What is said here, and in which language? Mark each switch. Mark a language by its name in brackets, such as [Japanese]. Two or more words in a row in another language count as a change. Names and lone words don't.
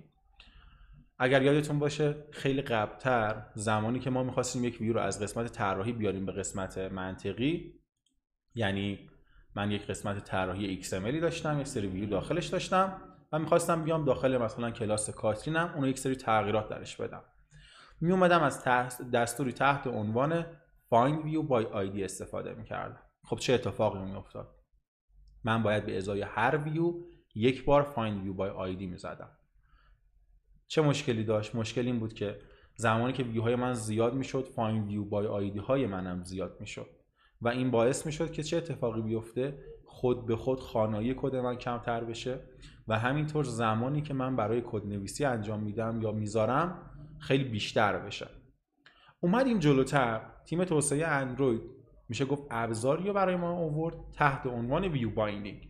[Persian] اگر یادتون باشه خیلی قبلتر، زمانی که ما میخواستیم یک ویو رو از قسمت طراحی بیاریم به قسمت منطقی، یعنی من یک قسمت طراحی XML داشتم، یک سری ویو داخلش داشتم و میخواستم بیام داخل مثلا کلاس کاترینم اونو یک سری تغییرات درش بدم. می اومدم از دستوری تحت عنوان [English] find view by ID [Persian] استفاده میکردم. خب چه اتفاقی میافتاد؟ من باید به ازای هر ویو یک بار [English] find view by ID [Persian] میزدم. چه مشکلی داشت؟ مشکل این بود که زمانی که ویوهای من زیاد میشد، [English] find view by ID [Persian] های منم زیاد میشد و این باعث میشد که چه اتفاقی بیفته؟ خود به خود خوانایی کد من کمتر بشه و همینطور زمانی که من برای کد نویسی انجام میدم یا میذارم خیلی بیشتر بشه. اومدیم جلوتر، تیم توسعه اندروید میشه گفت ابزاری رو برای ما آورد تحت عنوان [English] view binding.